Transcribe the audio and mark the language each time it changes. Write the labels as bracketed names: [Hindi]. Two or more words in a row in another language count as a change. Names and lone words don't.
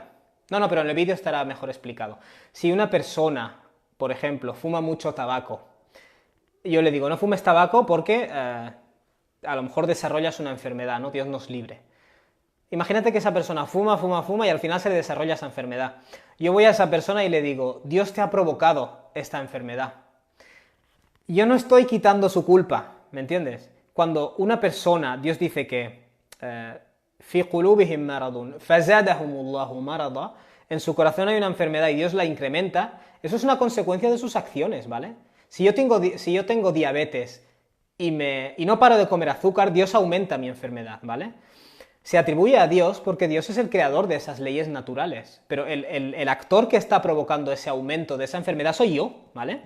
[Spanish] No, pero en el vídeo estará mejor explicado. Si una persona, por ejemplo, fuma mucho tabaco, yo le digo, no fumes tabaco porque a lo mejor desarrollas una enfermedad, ¿no? Dios nos libre. Imagínate que esa persona fuma y al final se le desarrolla esa enfermedad. Yo voy a esa persona y le digo, Dios te ha provocado esta enfermedad. Yo no estoy quitando su culpa, ¿me entiendes? Cuando una persona, Dios dice que [Arabic] في قلوبهم مرض فزادهم الله مرضا, [Spanish] en su corazón hay una enfermedad y Dios la incrementa, eso es una consecuencia de sus acciones, ¿vale? Si yo tengo diabetes y no paro de comer azúcar, Dios aumenta mi enfermedad, ¿vale? Se atribuye a Dios porque Dios es el creador de esas leyes naturales, pero el actor que está provocando ese aumento de esa enfermedad soy yo, ¿vale?